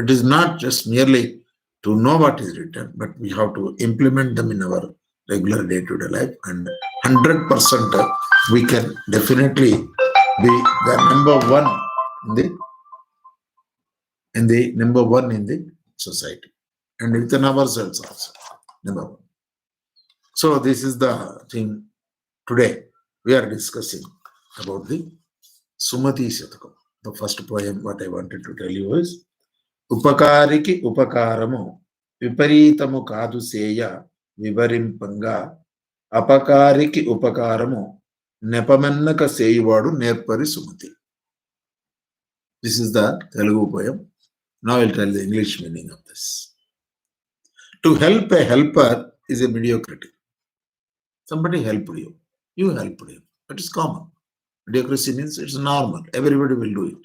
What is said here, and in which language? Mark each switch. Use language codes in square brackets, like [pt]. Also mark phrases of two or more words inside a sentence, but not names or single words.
[en] It is not just merely to know what is written, but we have to implement them in our regular day-to-day life, and 100% we can definitely be the number one in the society, and within ourselves also, number one. So this is the thing. Today we are discussing about the Sumathi Satakam. The first poem what I wanted to tell you is, [te] ఉపకారికి ఉపకారము విపరీతము కాదు సేయ వివరింపంగ అపకారికి ఉపకారము నెపమెన్నక సేయువాడు నేర్పరి సుమతి. [en] This is the Telugu poem. Now I'll tell the English meaning of this. To help a helper is a mediocrity. Somebody helped you. You helped him. That is common. Mediocrity means it's normal. Everybody will do it.